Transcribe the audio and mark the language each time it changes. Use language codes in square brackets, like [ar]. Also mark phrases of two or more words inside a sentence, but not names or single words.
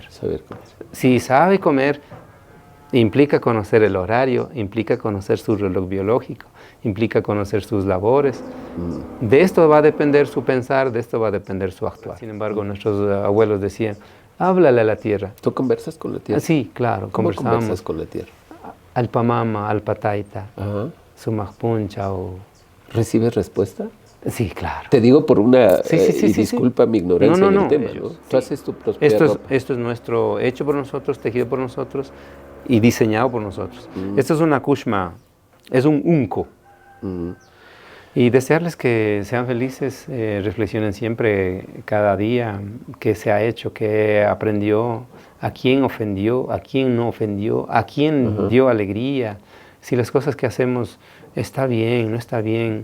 [es] Si sabe comer, implica conocer el horario, implica conocer su reloj biológico, implica conocer sus labores. De esto va a depender su pensar, de esto va a depender su actuar. Sin embargo, nuestros abuelos decían, háblale a la tierra. ¿Tú conversas con la tierra? Sí, claro, ¿Cómo conversamos. conversas con la tierra? [qu] Alpamama, alpataita, sumajpuncha o... [es] ¿Recibes respuesta? Sí, claro. Te digo por una... y disculpa mi ignorancia en el tema, ¿no? Tú haces tu propia ropa. Esto es nuestro, hecho por nosotros, tejido por nosotros y diseñado por nosotros. Esto es una kushma, es un unco. Y desearles que sean felices, reflexionen siempre, cada día, qué se ha hecho, qué aprendió, a quién ofendió, a quién no ofendió, a quién dio alegría, si las cosas que hacemos está bien, no está bien.